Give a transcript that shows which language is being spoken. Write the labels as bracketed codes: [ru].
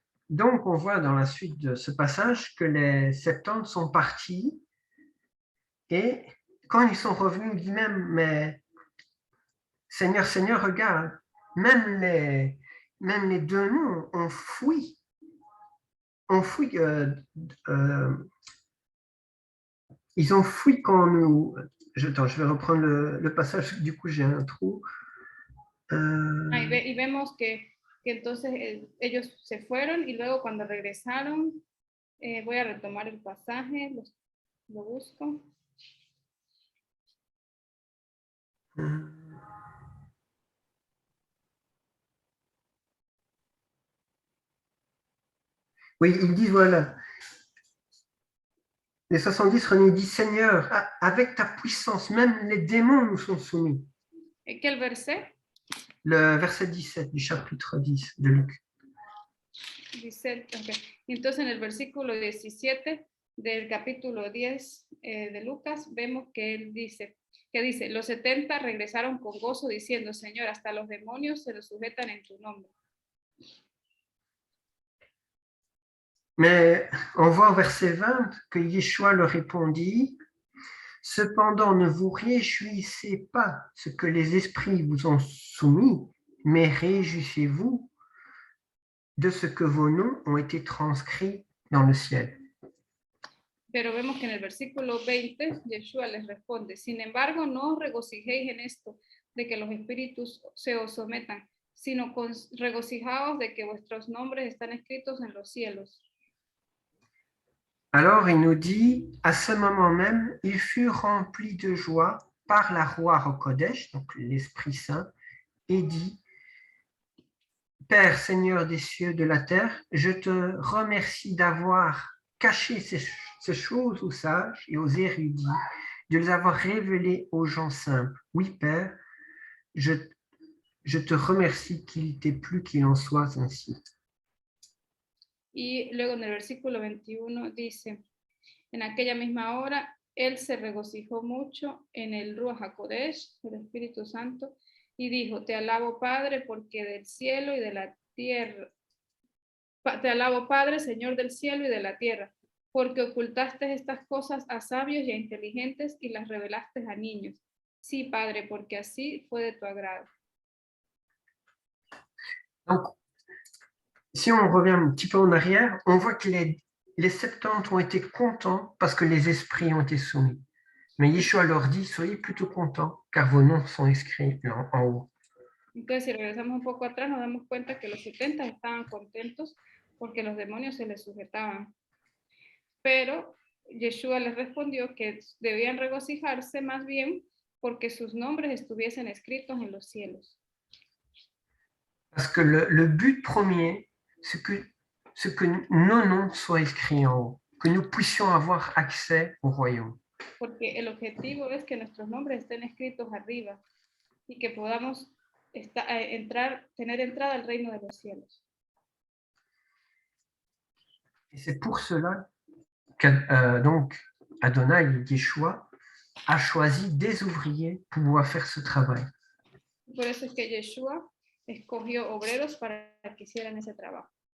[fr] Donc, on voit dans la suite de ce passage que les 70 sont partis et quand ils sont revenus, ils disent même, mais Seigneur, Seigneur, regarde, même les deux noms ont fui. Ils ont fui quand nous... je vais reprendre le passage, du coup j'ai un trou. [es] Y vemos que que entonces ellos se fueron y luego cuando regresaron, voy a retomar el pasaje, lo busco. [fr] Oui, ils disent, voilà, les 70 René dit, Seigneur, avec ta puissance, même les démons nous sont soumis. [es] ¿Qué verset? [fr] Le verset 17 du chapitre 10 de Luc. 17, okay. [es] Entonces en el versículo 17 del capítulo 10 de Lucas vemos que él dice, los 70 regresaron con gozo diciendo, Señor, hasta los demonios se los sujetan en tu nombre. [fr] Mais on voit au verset 20 que Yeshua leur répondit, cependant ne vous réjouissez pas ce que les esprits vous ont soumis, mais réjouissez-vous de ce que vos noms ont été transcrits dans le ciel. [es] Pero vemos que en el versículo 20, Yeshua les responde, sin embargo, no os regocijéis en esto, de que los espíritus se os sometan, sino regocijaos de que vuestros nombres están escritos en los cielos. [fr] Alors il nous dit, à ce moment même, il fut rempli de joie par la Roi HaKodesh, donc l'Esprit Saint, et dit, Père, Seigneur des cieux, de la terre, je te remercie d'avoir caché ces choses aux sages et aux érudits, de les avoir révélées aux gens simples. Oui, Père, je te remercie qu'il t'ait plu qu'il en soit ainsi. [es] Y luego en el versículo 21 dice, en aquella misma hora, él se regocijó mucho en el Ruach HaKodesh, el Espíritu Santo, y dijo, te alabo Padre, porque del cielo y de la tierra, te alabo Padre, Señor del cielo y de la tierra, porque ocultaste estas cosas a sabios y a inteligentes y las revelaste a niños. Sí, Padre, porque así fue de tu agrado. [fr] Donc, si on revient un petit peu en arrière, on voit que les 70 ont été contents parce que les esprits ont été soumis. Mais Yeshua leur dit, soyez plutôt contents, car vos noms sont inscrits en haut. [es] Entonces, si regresamos un poco atrás, nos damos cuenta que los 70 estaban contentos porque los demonios se les sujetaban. Pero Yeshua les respondió que debían regocijarse más bien porque sus nombres estuviesen escritos en los cielos. [fr] Parce que le but premier, c'est que nos noms soient inscrits en haut, que nous puissions avoir accès au royaume. [es] Porque el objetivo es que nuestros nombres estén escritos arriba y que podamos tener entrada al reino de los cielos. [fr] Et c'est pour cela donc Adonai, Yeshua, a choisi des ouvriers pour pouvoir faire ce travail. [es] Por eso es que Yeshua escogió obreros para que hicieran ese trabajo.